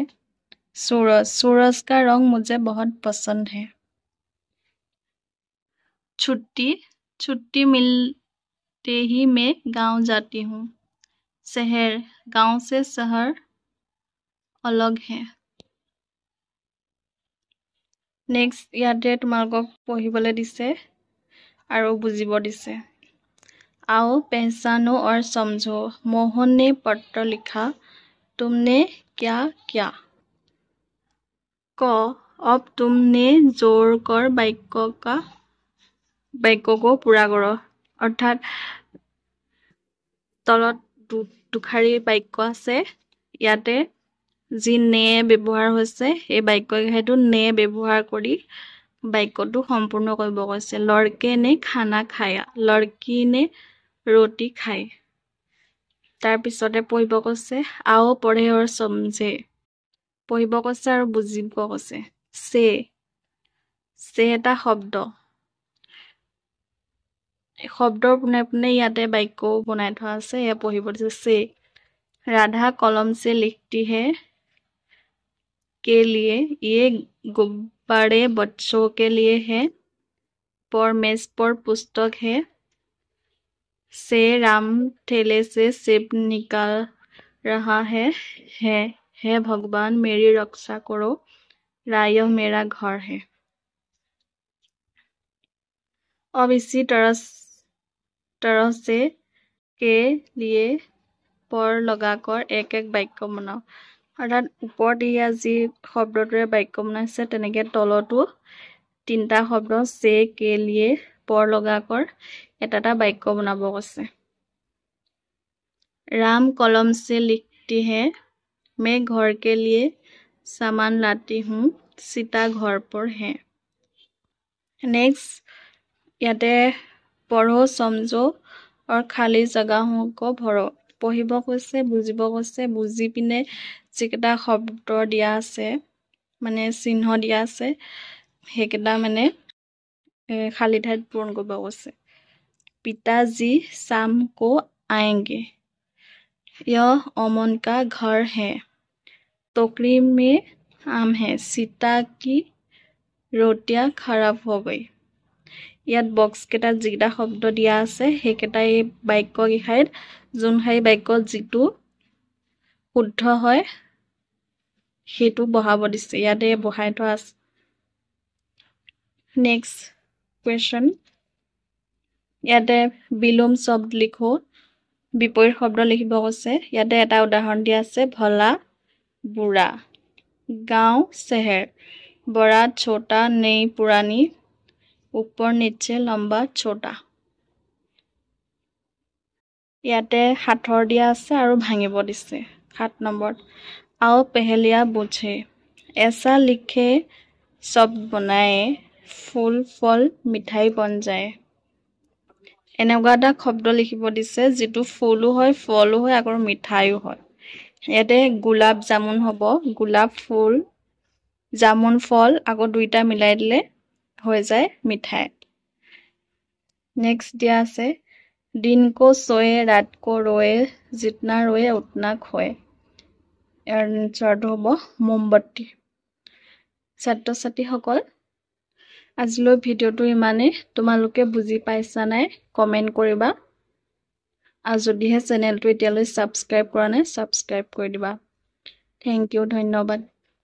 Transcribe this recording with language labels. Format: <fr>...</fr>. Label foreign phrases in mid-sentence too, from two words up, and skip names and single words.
<hi>सूरज, सूरज का रंग मुझे बहुत पसंद है। छुट्टी, छुट्टी मिलते ही मैं गांव जाती हूँ। शहर, गांव से शहर अलग है।</hi> <as>नेक्स्ट ইয়াতে তোমালোকক পঢ়িবলৈ দিছে আৰু বুজিব দিছে।</as> <hi>आओ पहचानो और समझो। मोहन ने पत्र लिखा, तुमने क्या किया? क, अब तुमने जोड़कर वाक्य को पूरा करो।</hi> <as>अर्थात तলত দুখাৰী বাক্য আছে, ইয়াতে যি নে ব্যৱহাৰ হৈছে এই বাক্যটো নে ব্যৱহাৰ কৰি বাক্যটো সম্পূৰ্ণ কৰিব কৈছে।</as> <hi>লড়কে ने खाना खाया, लड़की ने रोटी खाई।</hi> <as>তাৰ পিছতে পঢ়িব কৈছে</as> <hi>आओ पढ़े और समझे।</hi> <as>পঢ়িব কৈছে আৰু বুজিব কৈছে। से এটা শব্দ, শব্দৰ পোনে পোনে ইয়াতে বাক্য বনাই থোৱা আছে, এয়া পঢ়িব দিছে।</as> <hi>से राधा कलम से लिखती है के लिए, ये गुब्बारे बच्चों के लिए है। पर मेज पर पुस्तक है। से राम थैले से सेब निकाल रहा है भगवान मेरी रक्षा करो, राय मेरा घर है। अब इसी तरह से के लिए पर लगाकर एक एक वाक्य बनाओ।</hi> <as>अर्थात ওপৰত দিয়া যি শব্দটোৰে বাক্য বনাইছে তেনেকে তলতো 3টা শব্দ</as> <hi>से के लिए पर लगाकर</hi> <as>এটা বাক্য বনাব কৈছে।</as> <hi>राम कलम से लिखती है, मैं घर के लिए सामान लाती हूँ, सीता घर पर है। नेक्स्ट ইয়াতে पढ़ो, समझो और खाली जगहों को भरो।</hi> <as>পঢ়িব কৈছে, বুজিব কৈছে, বুজি পিনে যিকেইটা শব্দ দিয়া আছে মানে চিহ্ন দিয়া আছে সেইকেইটা মানে খালী ঠাইত পূৰণ কৰিব কৈছে।</as> <hi>पिताजी शाम को आएंगे, यह अमन का घर है। टोकरी में आम है, सीता की रोटियां खराब हो गई।</hi> <as>ইয়াত বক্স কেইটা যিকেইটা শব্দ দিয়া আছে সেইকেইটা এই বাক্য কেইখাইত যোনখাই বাক্যত যিটো শুদ্ধ হয় সেইটো বহাব দিছে, ইয়াতে বহাই থোৱা আছে।</as> <en>next question,</en> <as>ইয়াতে</as> <hi>विलोम शब्द लिखो,</hi> <as>বিপৰীত শব্দ লিখিব কৈছে। ইয়াতে এটা উদাহৰণ দিয়া আছে, ভলা বুঢ়া।</as> <hi>गांव शहर, बड़ा छोटा नई पुरानी, ऊपर नीचे लंबा छोटा।</hi> <as>ইয়াতে हाथर দিয়া আছে আৰু ভাঙিব দিছে। 7 নম্বৰ,</as> <hi>आओ पहेलियां बूझे। ऐसा लिखे शब्द बनाए, फूल फल मिठाई बन जाए।</hi> <as>এনেকুৱা এটা শব্দ লিখিব দিছে যিটো ফুলো হয়, ফলো হয় আৰু মিঠাইও হয়। ইয়াতে গোলাপ জামুন হ'ব গোলাপ ফুল জামুন ফল আকৌ দুইটা মিলাই দিলে হৈ যায় মিঠাই नेक्स्ट दिया আছে</as> <hi>दिन को सोए रात को रोए जितना रोए उतना खोए</hi> <as>ইয়াৰ আনসাৰটো হ'ব মোমবাতি ছাত্ৰ ছাত্ৰীসকল আজিলৈ ভিডিঅ'টো ইমানে তোমালোকে বুজি পাইছা নাই কমেন্ট কৰিবা আৰু যদিহে চেনেলটো এতিয়ালৈ সাবস্ক্ৰাইব কৰা নাই সাবস্ক্ৰাইব কৰি দিবা</as> <en>thank you</en> <as>ধন্যবাদ</as>